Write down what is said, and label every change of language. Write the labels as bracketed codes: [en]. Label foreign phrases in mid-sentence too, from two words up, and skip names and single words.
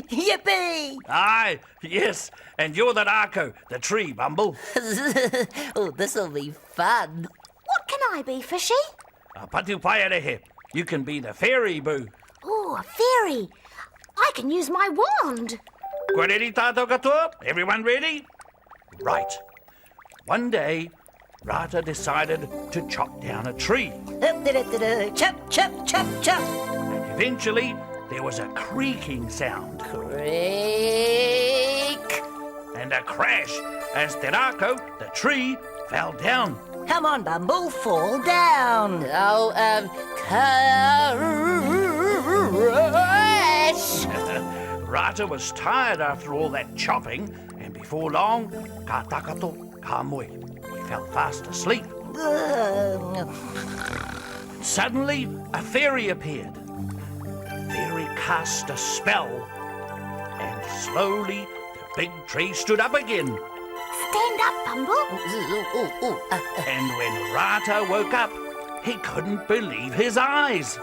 [en] Yippee! Aye, yes, and you're the Rako, the tree, Bumble. Oh, this'll be fun. What can I be, Fishy? [mi] Patu Paiarehe, [en] you can be the fairy, Boo. Oh, a fairy. I can use my wand. [mi] Ko ready, tātou katoa? [en] Everyone ready? Right. One day, Rata decided to chop down a tree. Chop, chop, chop, chop. And eventually, there was a creaking sound Creak. and a crash as Te Rako, the tree, fell down. Come on, Bumble, fall down. Oh, crash. Rata was tired after all that chopping, and before long, [mi] ka takato, ka moe. [en] He fell fast asleep. Suddenly, a fairy appeared. The fairy cast a spell, and slowly the big tree stood up again. Stand up, Bumble. And when Rata woke up, he couldn't believe his eyes.